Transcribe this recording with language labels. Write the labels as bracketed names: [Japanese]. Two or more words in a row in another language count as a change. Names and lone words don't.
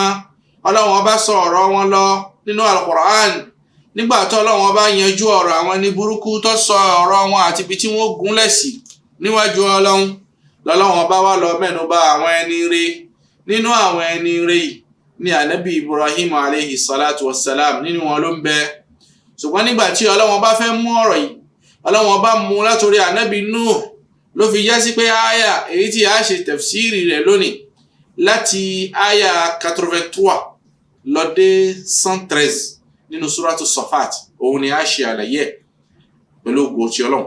[Yoruba] Ọlọ́run bá sọ ọ̀rọ̀ wọn lọ nínú al-Qur'an. Nígbà tó Ọlọ́run bá yanjú ọ̀rọ̀ àwọn ẹni burúkú, tó sọ ọ̀rọ̀ wọn àti ibi tí wọ́n gúnlẹ̀ sí níwájú Ọlọ́run, lọ́lọ́run bá wá lọ mẹ́nu bà àwọn ẹni ire. Nínú àwọn ẹni ire yìí ni Ànábì Ibrahim [Arabic] عليه الصلاة والسلام, [Yoruba] nínú wọn ló ń bẹ. Ṣùgbọ́n nígbà tí Ọlọ́run bá fẹ́ mú ọ̀rọ̀ yìí, Ọlọ́run bá mú látorí Ànábì Nuh, ló fi já sí pé àyà èyí tí a ṣe tafsiri rẹ̀ lónìí láti àyà 83 lọ dé 113 nínú suratu Safat òun ni a ṣe àlàyé pẹ̀lú ògo ti Ọlọ́run.